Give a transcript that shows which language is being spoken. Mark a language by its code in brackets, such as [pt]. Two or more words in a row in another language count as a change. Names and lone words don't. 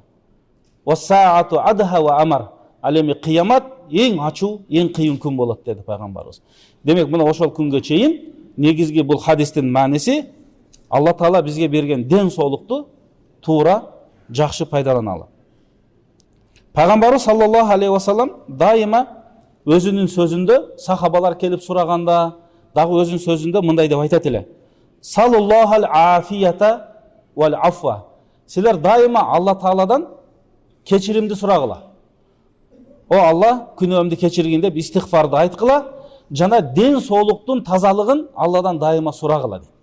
[ar] والساعة أدهى وأمر. [ky] Ал эми кыямат эң ачуу, эң кыйын күн болот деди пайгамбарыбыз. Демек, мына ошол күнгө чейин негизги бул хадистин мааниси Алла Таала бизге берген ден соолукту туура, жакшы пайдаланалы. Пайгамбарыбыз [ar] صلى الله عليه وسلم [ky] дайыма өзүнүн сөзүндө сахабалар келип сураганда, дагы өзүнүн сөзүндө мындай деп айтат эле: [ar] "سلوا الله العافية والعفو." [ky] Силер дайыма Алла Тааладан кечиримди сурагыла. О Алла, күнөөмдү кечиргин деп истигфарды айткыла, жана ден соолуктун тазалыгын Алладан дайыма сурагыла дейт.